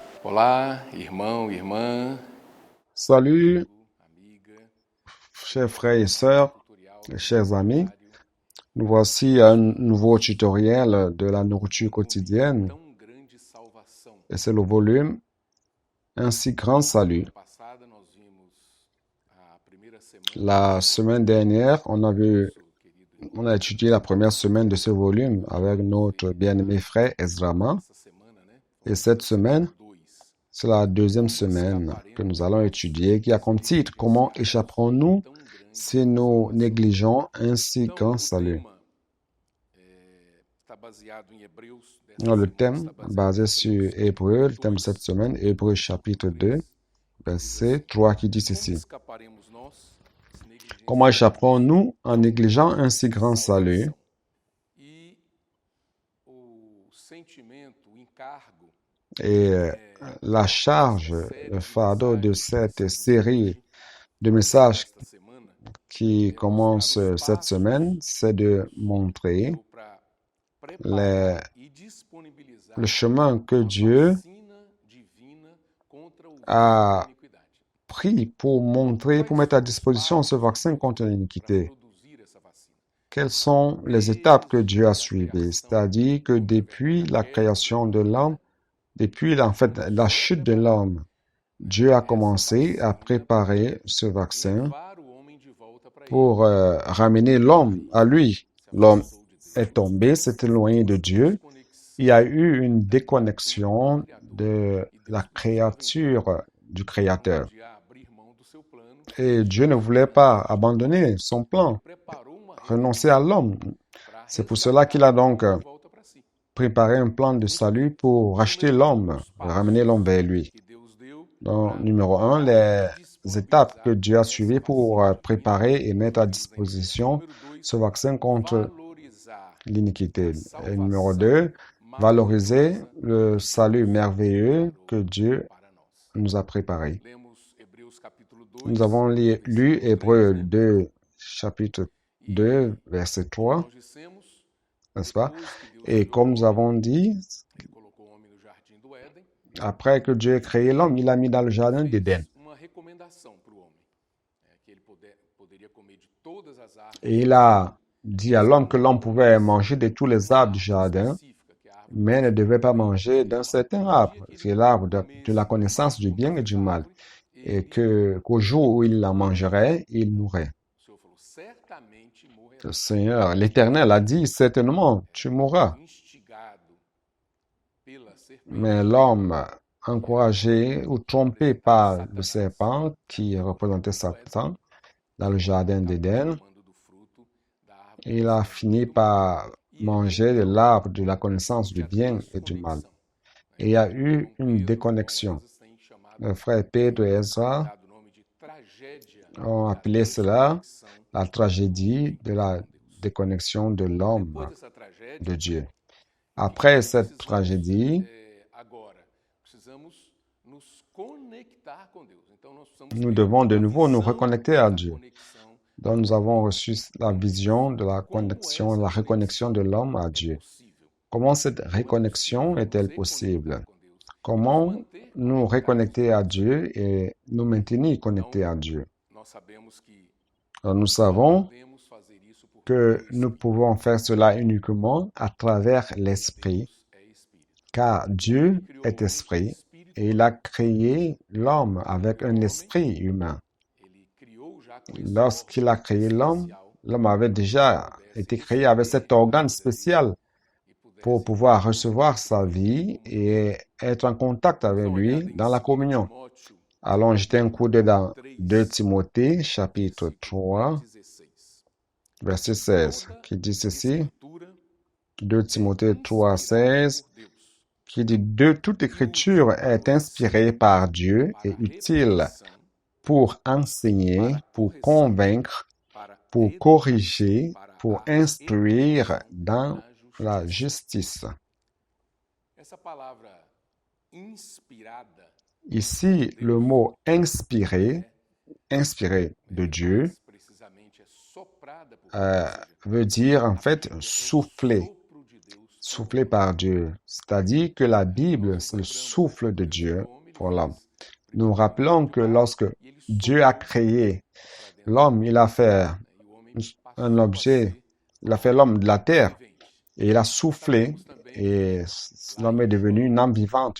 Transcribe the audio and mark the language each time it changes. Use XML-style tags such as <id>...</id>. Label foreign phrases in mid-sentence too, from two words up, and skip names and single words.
<pt>Olá, irmão, irmã,</pt> <fr>Salut,</fr> <pt>amiga.</pt> <fr>chers frères et sœurs,</fr> <pt>Tutorial</pt> <fr>et chers amis.</fr> <pt>diário.</pt> <fr>Nous voici à un nouveau tutoriel de la nourriture quotidienne</fr> <pt>Tão grande salvação.</pt> <fr>et c'est le volume Un si grand salut.</fr> <pt>Semana passada nós vimos a primeira semana</pt> <fr>La semaine dernière,</fr> <pt>nosso querido</pt> <fr>on a étudié la première semaine de ce volume avec notre bien-aimé frère Ezrama.</fr> <pt>essa semana, né?</pt> <fr>Et cette semaine, 2. c'est la deuxième semaine que nous allons étudier qui a comme titre Comment échapperons-nous</fr> <pt>Tão grande.</pt> <fr>si nous négligeons un si</fr> <pt>Então,</pt> <fr>grand</fr> <pt>o</pt> <fr>salut?</fr> <pt>tema está baseado em Hebreus</pt> <fr>Le</fr> <pt>dessa</pt> <fr>thème</fr> <pt>semana, está</pt> <fr>basé sur Hébreu, le thème de cette semaine, Hébreu chapitre 2, verset 3 qui dit</fr> <pt>Como</pt> <fr>ceci.</fr> <pt>escaparemos nós se negligenciarmos</pt> <fr>Comment échapperons-nous en négligeant un si grand salut?</fr> <pt>E o sentimento, o encargo</pt> <fr>Et la charge, le fardeau de cette série de messages</fr> <pt>desta semana</pt> <fr>qui commence cette semaine, c'est de montrer</fr> <pt>para</pt> <fr>les-</fr> <pt>preparar e disponibilizar</pt> <fr>le chemin que</fr> <pt>a</pt> <fr>Dieu</fr> <pt>vacina divina contra o vírus a da iniquidade.</pt> <fr>pris pour montrer, pour mettre à disposition ce vaccin contre</fr> <pt>Para</pt> <fr>l'iniquité.</fr> <pt>produzir essa vacina.</pt> <fr>Quelles sont les étapes que Dieu a suivies? C'est-à-dire que depuis la création de l'homme, en fait, la chute de l'homme, Dieu a commencé à préparer ce vaccin</fr> <pt>Levar o homem de volta para ele.</pt> <fr>pour ramener l'homme à lui. L'homme est tombé, s'est éloigné de Dieu. Il y a eu une déconnexion de la créature du Créateur.</fr> <pt>De abrir mão do seu plano,</pt> <fr>Et Dieu ne voulait pas abandonner son plan,</fr> <pt>preparou uma</pt> <fr>renoncer à l'homme.</fr> <pt>para</pt> <fr>C'est pour cela qu'il a donc</fr> <pt>de volta para si.</pt> <fr>préparé un plan de salut pour racheter l'homme, ramener l'homme vers lui.</fr> <pt>Que Deus deu</pt> <fr>Donc, numéro 1, les étapes que Dieu a suivies pour préparer et mettre à disposition</fr> <pt>Número 2,</pt> <fr>ce vaccin contre</fr> <pt>valorizar</pt> <fr>l'iniquité. Et numéro 2, valoriser le salut merveilleux que Dieu</fr> <pt>para nós.</pt> <fr>nous a préparé.</fr> <pt>Lemos Hebreus capítulo 2.</pt> <fr>Nous avons lu Hébreux 2, chapitre 2, verset 3,</fr> <pt>Nós dissemos,</pt> <fr>n'est-ce pas?</fr> <pt>depois que Deus</pt> <fr>Et comme nous avons dit,</fr> <pt>ele colocou o homem no jardim do Éden,</pt> <fr>après que Dieu ait créé l'homme, il l'a mis dans le jardin d'Éden.</fr> <pt>uma recomendação para o homem, que ele poderia comer de todas as árvores</pt> <fr>Et il a dit à l'homme que l'homme pouvait manger de tous les arbres du jardin,</fr> <pt>específicas, que é a árvore</pt> <fr>mais ne devait pas manger d'un certain arbre, qui est l'arbre de la connaissance du bien et du mal. Et qu'au jour où il la mangerait, il mourrait.</fr> <pt>O Senhor falou, certamente morrerá.</pt> <fr>Le Seigneur, l'Éternel a dit, certainement, tu mourras.</fr> <pt>Instigado pela serpente,</pt> <fr>Mais l'homme, encouragé ou trompé par le serpent qui représentait Satan dans le jardin d'Éden,</fr> <pt>tomando do fruto da árvore</pt> <fr>il a fini par manger de l'arbre de la connaissance du bien et du mal. Et il y a eu une déconnexion.</fr> <pt>tem chamado</pt> <fr>Le frère Pedro et Ezra</fr> <pt>dado o nome de tragédia</pt> <fr>ont appelé cela la tragédie de la déconnexion de l'homme</fr> <pt>Depois dessa tragédia,</pt> <fr>de Dieu. Après cette tragédie,</fr> <pt>agora precisamos nos conectar com Deus. Então nós precisamos</pt> <fr>nous</fr> <pt>ter</pt> <fr>devons de</fr> <pt>a</pt> <fr>nouveau nous</fr> <pt>visão</pt> <fr>reconnecter à</fr> <pt>da</pt> <fr>Dieu.</fr> <pt>conexão.</pt> <fr>Donc nous avons reçu la vision de la connexion, la reconnexion de l'homme à Dieu.</fr> <pt>Possível.</pt> <fr>Comment cette reconnexion est-elle possible?</fr> <pt>Com Deus.</pt> <fr>Comment</fr> <pt>Manter</pt> <fr>nous reconnecter à Dieu et nous maintenir connectés à Dieu?</fr> <pt>Nós sabemos que</pt> <fr>Alors, nous savons</fr> <pt>podemos fazer isso porque</pt> <fr>que nous pouvons faire cela uniquement à travers l'Esprit,</fr> <pt>Deus é espírito.</pt> <fr>car Dieu est Esprit et il a créé l'homme avec un esprit humain.</fr> <pt>Ele criou já com esse</pt> <fr>Lorsqu'il a créé l'homme,</fr> <pt>especial</pt> <fr>l'homme avait déjà été créé avec cet organe spécial</fr> <pt>e pudesse</pt> <fr>pour pouvoir recevoir sa vie et être en contact avec lui dans la communion.</fr> <pt>Timóteo</pt> <fr>Allons jeter un coup d'œil dans 2 Timothée, chapitre 3, 16. verset 16, qui dit ceci.</fr> <pt>Escritura</pt> <fr>2 Timothée 3, 16,</fr> <pt>por Deus</pt> <fr>qui dit toute écriture est inspirée par Dieu et utile pour enseigner, pour convaincre,</fr> <pt>para</pt> <fr>pour corriger, pour instruire dans la justice.</fr> <pt>Essa palavra inspirada</pt> <fr>Ici, le mot inspiré de Dieu,</fr> <pt>mais precisamente é soprada por Deus, ou seja,</pt> <fr>veut dire en fait souffler,</fr> <pt>sopro de Deus</pt> <fr>soufflé par Dieu. C'est-à-dire que la Bible, c'est le souffle de Dieu.</fr> <pt>homem</pt> <fr>pour l'homme. Nous rappelons que lorsque Dieu a créé l'homme, il a fait un objet, il a fait l'homme de la terre et il a soufflé et l'homme est devenu une âme vivante.</fr>